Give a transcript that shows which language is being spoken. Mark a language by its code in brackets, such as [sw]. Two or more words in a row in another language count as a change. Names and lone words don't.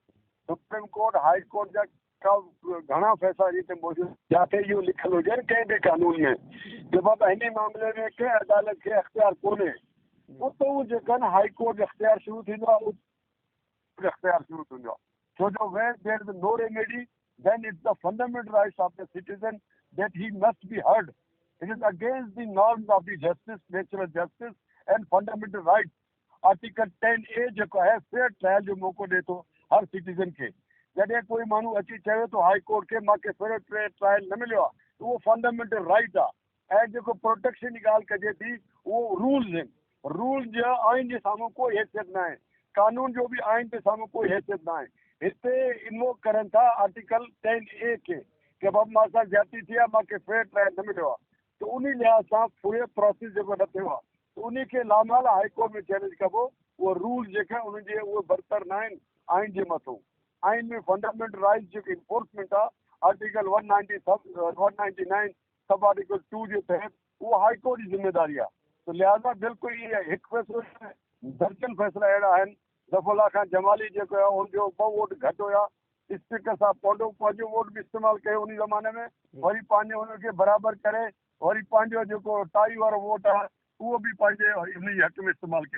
[sd] सुप्रीम कोर्ट हाई कोर्ट जा घणा फ़ैसिला हिते मौजूदु, जिते इहो लिखियलु हुजे न कंहिं बि कानून में कि बाबा हिन मामले में कंहिं अदालत खे अख़्तियार कोन्हे, उते उहो जेका न हाई कोर्ट अख़्तियार शुरू थींदो आहे, अख़्तियार शुरू थींदो आहे। छो जो [en] where there is no remedy then it's the fundamental rights of the citizen that he must be heard. it is against the norms of the justice, natural justice and fundamental rights. [sd] आर्टिकल 10A जेको आहे [en] fair trial [sd] जो मौक़ो ॾिए थो हर सिटीज़न खे। जॾहिं कोई माण्हू अची चवे थो हाई कोर्ट खे मूंखे [en] fair trial [sd] न मिलियो आहे, त उहो [en] fundamental right [sd] आहे। ऐं जेको प्रोटेक्शन जी ॻाल्हि कजे थी उहो रूल्स आहिनि। रूल जो आइन जे साम्हूं कोई हैसियत न आहे, कानून जो बि आइन जे साम्हूं कोई हैसियत न आहे। हिते इन्वोक करनि था आर्टिकल 10A खे कि बाबा मां सां ज्यादती थी आहे, मूंखे [en] fair trial [sd] न मिलियो आहे। त उन लिहाज़ सां पूरे प्रोसेस जेको न थियो आहे उन खे लामाला हाई कोर्ट में चैलेंज कबो। उहो रूल जेका उनजे उहे बरतर न आहिनि आइन जे मथां। आइन में [en] fundamental rights [sd] जो इन्फोर्समेंट आहे आर्टिकल 199 सब आर्टिकल 2 जे तहत वो हाई कोर्ट जी जिम्मेदारी आहे। तो लिहाज़ा बिल्कुल ये हिकु फ़ैसिलो दर्जन फ़ैसिला अहिड़ा आहिनि। ज़फ़रुल्लाह खान जमाली जेको आहे उनजो 2 वोट घटि हुया, स्पीकर साहब पंहिंजो वोट बि इस्तेमालु कयो उन ज़माने में, वरी पंहिंजे उनखे बराबरि करे वरी पंहिंजो जेको टाई वारो वोट आहे उहो बि पंहिंजे उन हक़ में इस्तेमालु कई।